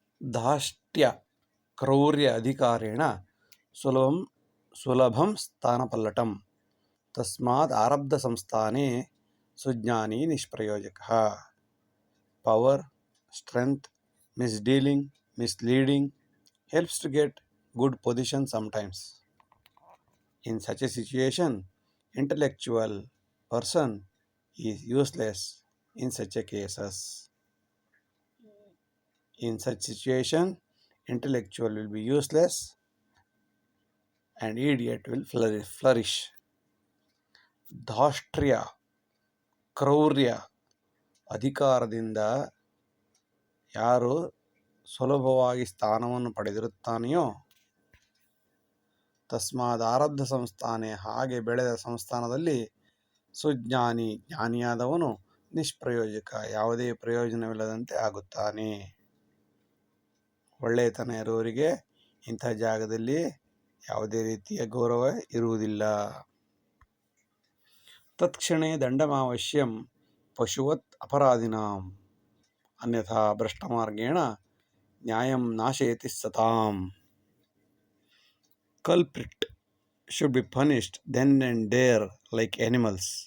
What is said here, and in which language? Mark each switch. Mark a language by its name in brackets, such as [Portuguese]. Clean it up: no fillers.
[Sanskrit] ಧಾಷ್ಟ್ಯ ಕ್ರೌರ್ಯ ಅಧಿಕಾರೇಣ ಸುಲಭಂ ಸ್ಥಾನಪಲ್ಲಟಂ ತಸ್ಮಾದ್ ಆರಬ್ಧ ಸಂಸ್ಥಾನೆ ಸುಜ್ಞಾನಿ ನಿಷ್ಪ್ರಯೋಜಕ. [English] Power, strength, misleading helps to get good position sometimes. In such a situation, intellectual person is useless in such a cases. In such situation, intellectual will be useless and idiot will flourish. [Kannada] ಧಾಷ್ಟ್ರ್ಯ ಕ್ರೌರ್ಯ ಅಧಿಕಾರದಿಂದ ಯಾರು ಸುಲಭವಾಗಿ ಸ್ಥಾನವನ್ನು ಪಡೆದಿರುತ್ತಾನೆಯೋ [Sanskrit] ತಸ್ಮಾದ್ ಆರಬ್ಧ ಸಂಸ್ಥಾನೆ [Kannada] ಹಾಗೆ ಬೆಳೆದ ಸಂಸ್ಥಾನದಲ್ಲಿ ಜ್ಞಾನಿಯಾದವನು ನಿಷ್ಪ್ರಯೋಜಕ ಯಾವುದೇ ಪ್ರಯೋಜನವಿಲ್ಲದಂತೆ ಆಗುತ್ತಾನೆ. ಒಳ್ಳೆಯತನ ಇರುವವರಿಗೆ ಇಂಥ ಜಾಗದಲ್ಲಿ ಯಾವುದೇ ರೀತಿಯ ಗೌರವ ಇರುವುದಿಲ್ಲ. [Sanskrit] ತತ್ಕ್ಷಣೇ ದಂಡಮಾವಶ್ಯಂ ಪಶುವತ್ ಅಪರಾಧಿನಾಂ ಅನ್ಯಥಾ ಭ್ರಷ್ಟಮಾರ್ಗೇಣ ನ್ಯಾಯಂ ನಾಶಯತಿ ಸತಾಂ. [English] Culprit should be punished then and there like animals.